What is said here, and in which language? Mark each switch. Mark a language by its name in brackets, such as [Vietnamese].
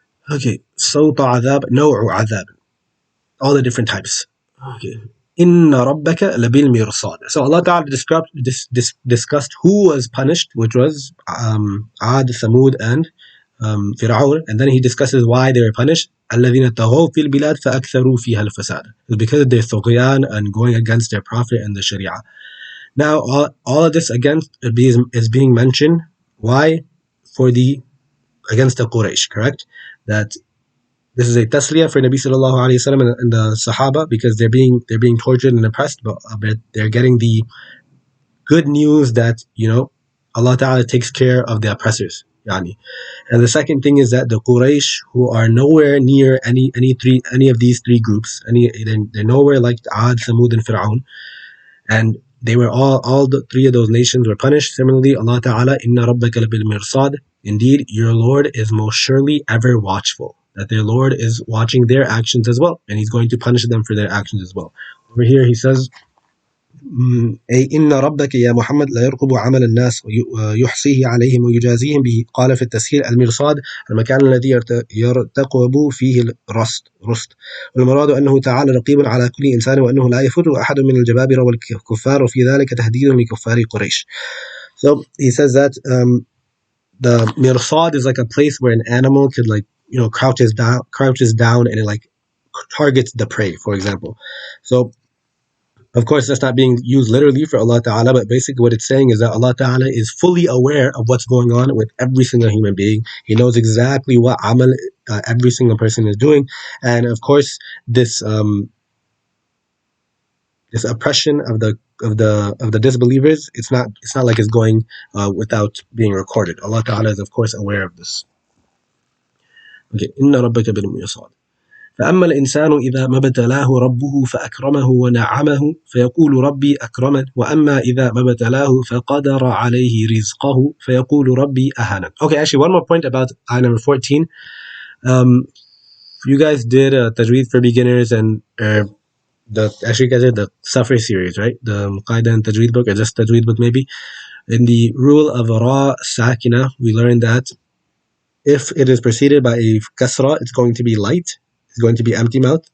[English] Okay, [Arabic] صوت عذاب, نوع عذاب, [English] all the different types. Okay, [Arabic] Inna rabbaka labil mirsad. [English] So Allah Ta'ala discussed who was punished, which was Ad, Thamud, and Fir'aun, and then he discusses why they were punished. [Arabic] الذين طغوا في البلاد فأكثروا فيها الفساد. [English] It's because of their tughyan and going against their prophet and the Sharia. Now, all of this again is being mentioned. Why? Against the Quraysh, correct? That this is a tasliyah for Nabi sallallahu alayhi wasallam and the Sahaba, because they're being tortured and oppressed, but they're getting the good news that Allah Ta'ala takes care of the oppressors. Yani. And the second thing is that the Quraysh, who are nowhere near any of these three groups, they're nowhere like Ad, Thamud, and Fir'aun, and they were all the three of those nations were punished. Similarly, Allah Ta'ala, [Arabic] Inna rabbaka labil mirsad, [English] indeed your Lord is most surely ever watchful. That their Lord is watching their actions as well, and He's going to punish them for their actions as well. Over here He says, [Arabic] أي إن ربك يا محمد لا يرقب عمل الناس ويحصيه عليهم ويجازيهم به. قال في التسهيل المرصاد المكان الذي يرتقب فيه رصد، والمراد أنه تعالى رقيب على كل إنسان وأنه لا يفوته أحد من الجبابرة والكفار، وفي ذلك تهديد لكفار قريش. [English] So he says that the mirsad is like a place where an animal could crouches down and it targets the prey, for example. So of course, that's not being used literally for Allah Ta'ala, but basically what it's saying is that Allah Ta'ala is fully aware of what's going on with every single human being. He knows exactly what amal every single person is doing. And of course, this oppression of the disbelievers, it's not like it's going without being recorded. Allah Ta'ala is of course aware of this. Okay, [Arabic] Inna rabbaka bil mirsad. فأما الإنسان إذا ما ابتلاه ربه فأكرمه ونعمه فيقول ربي أكرمن وأما إذا ما ابتلاه فقدر عليه رزقه فيقول ربي أهانن. [English] Okay, actually one more point about ayah number 14. You guys did Tajweed for beginners and you guys did the Safar series, right? The Qaida and Tajweed book, or just Tajweed book maybe. In the rule of Ra Sakina, we learned that if it is preceded by a kasra, it's going to be light. It's going to be empty mouth.